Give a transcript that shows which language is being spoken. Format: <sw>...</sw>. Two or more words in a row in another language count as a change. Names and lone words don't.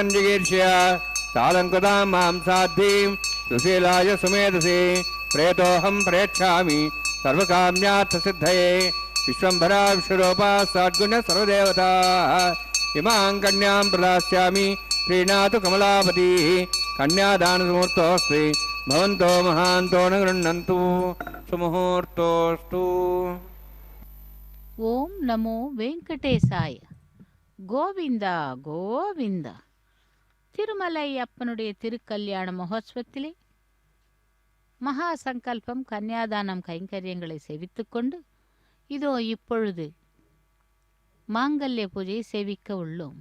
<sa>जिगीर्ष्य सालङ्कृतां मां साध्वीं सुशीलाय सुमेधसे प्रेतोऽहं प्रेक्षामि सर्वकाम्यार्थसिद्धये विश्वम्भरा विश्वरूपा सद्गुण सर्वदेवताः इमां कन्यां प्रदास्यामि प्रीणातु कमलापतिः कन्यादानमुहूर्तोऽस्ति भवन्तो महान्तो न गृह्णन्तु सुमुहूर्तोऽस्तु ॐ नमो वेङ्कटेशाय.</sa> <ta>கோவிந்தா கோவிந்தா. திருமலை அப்பனுடைய திருக்கல்யாண மகோத்சவத்திலே மகா சங்கல்பம் கன்னியாதானம் கைங்கரியங்களை சேவித்துக்கொண்டு இதோ இப்பொழுது மாங்கல்ய பூஜை சேவிக்க உள்ளோம்.</ta>